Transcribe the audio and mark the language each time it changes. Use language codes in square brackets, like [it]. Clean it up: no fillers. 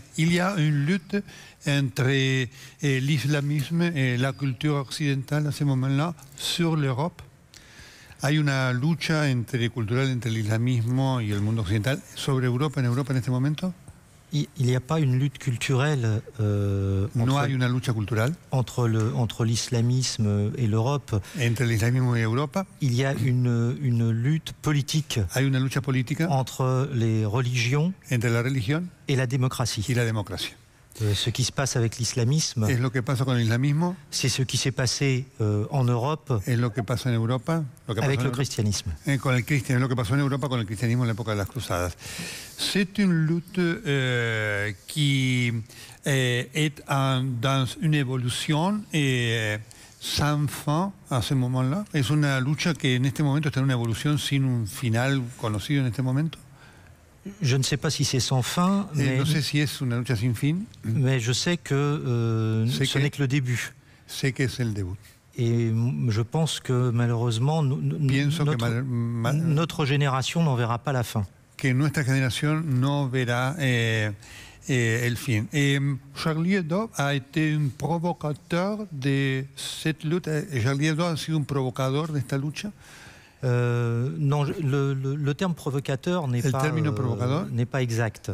[fr] Il y a une lutte entre l'islamisme et la culture occidentale à ce moment-là sur l'Europe. [es] Hay una lucha cultural entre el islamismo y el mundo occidental sobre Europa en este momento. [fr] Il n'y a pas une lutte culturelle [es] no hay una lucha cultural [fr] entre l'islamisme et l'Europe. Entre l'islamisme et Europa. Il y a une lutte politique. [es] Hay una lucha política [fr] entre les religions [es] entre la religión [fr] et la démocratie. [es] Y la démocratie. [fr] Ce qui se passe avec l'islamisme, [es] es lo que pasa con el islamismo. [fr] C'est ce qui s'est passé en Europe. [es] Es lo que pasa en Europa. [fr] Avec le christianisme. [es] Con el cristianismo, lo que pasó en Europa con el cristianismo en la época de las cruzadas. [fr] C'est une lutte qui est dans une évolution sans fin à ce moment-là. [es] Es una lucha que en este momento está en una evolución sin un final conocido en este momento. [fr] Je ne sais pas si c'est sans fin, mais [es] no sé si es una lucha sin fin. [fr] Mais je sais que ce n'est que le début. [es] Sé que es el debut. [fr] Et je pense que malheureusement, notre génération n'en verra pas la fin. [es] Que nuestra generación no verá el fin. [fr] Charlie Hebdo a été un provocateur de cette lutte. [es] Charlie Hebdo ha sido un provocador de esta lucha. [fr] Non, le terme provocateur n'est pas exact.